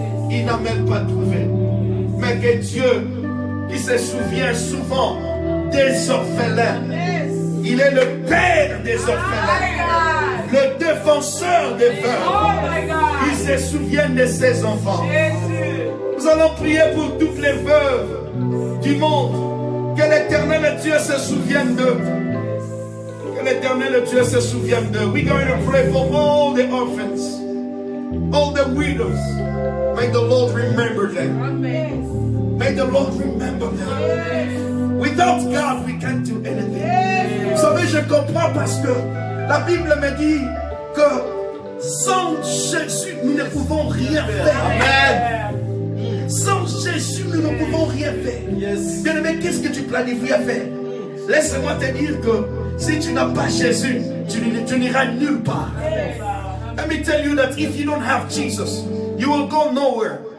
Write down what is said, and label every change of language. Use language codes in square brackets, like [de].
[fr] Il n'a même pas trouvé. Mais que Dieu, qui se souvient souvent des orphelins, il est le père des orphelins, le défenseur des veuves. Il se souvient de ses enfants. Nous allons prier pour toutes les veuves du monde. Que l'éternel Dieu se souvienne d'eux. Que l'éternel Dieu se souvienne d'eux. [en] We're going to pray for all the orphans, all the widows. May the Lord remember them. May the Lord remember them. Without God, we can't do anything. [fr] Vous savez, je comprends parce que la Bible me dit que sans Jésus, nous ne pouvons rien faire. Amen. Sans Jésus, nous ne pouvons rien faire. Bien-aimé, qu'est-ce que tu planifies à faire? Laisse-moi te dire que si tu n'as pas Jésus, tu n'iras nulle part. [en] Let me tell you that if you don't have Jesus, you will go nowhere.